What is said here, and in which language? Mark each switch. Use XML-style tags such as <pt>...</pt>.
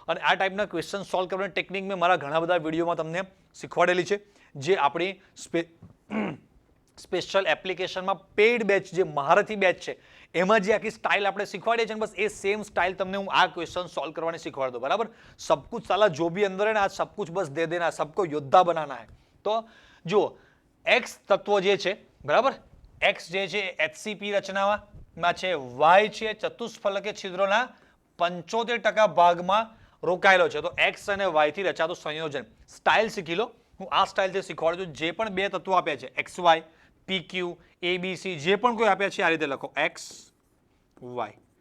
<gu>અને આ ટાઈપના ક્વેશ્ચન સોલ્વ કરવાની ટેકનિક મેં મારા ઘણા બધા વિડીયોમાં તમને શીખવાડેલી છે, જે આપણી સ્પેશિયલ એપ્લિકેશનમાં પેઇડ બેચ જે મહારથી બેચ છે એમાં જે આખી સ્ટાઇલ આપણે શીખવાડીએ છીએ, બસ એ સેમ સ્ટાઇલ તમને હું આ ક્વેશ્ચન સોલ્વ કરવાની શીખવાડ દઉં. બરાબર?</gu> <hi>सब कुछ साला जो भी अंदर है ना आज सब कुछ बस दे देना, सबको योद्धा बनाना है.</hi> <gu>તો જુઓ, x તત્વો જે છે બરાબર, x જે છે HCP રચનામાં છે, y છે ચતુષ્ફલકીય છિદ્રોના 75% ભાગમાં રોકાયેલો છે, તો x અને y થી રચાતું સંયોજન. સ્ટાઇલ શીખી લો, હું આ સ્ટાઇલથી શીખવાડું છું. જે પણ બે તત્વો આપ્યા છે XY, PQ, ABC, જે પણ કોઈ આપ્યા છે આ રીતે લખો XY.</gu>